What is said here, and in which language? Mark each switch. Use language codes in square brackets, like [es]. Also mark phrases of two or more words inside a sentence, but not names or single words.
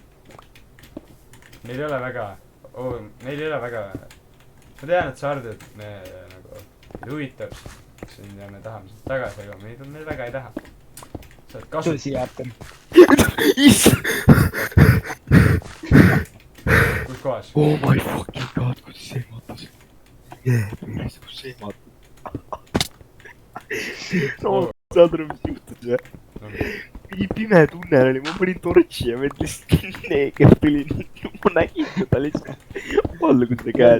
[et] Neil ei ole väga. ma tean, et sa arvad, et me nagu huvitab sind ja me tahame sind tagasi, aga me väga ei taha. sa oled tule kasu-. siia, Artur. kus kohas? [en] Oh my fucking god, [et] kuidas see ehmatas. Päris kus see ehmatas. No, saad aru, mis juhtus või? Mingi pime tunnel oli, ma panin tortši ja vend lihtsalt neeger tuli. Ma nägin teda lihtsalt. Valgude käed.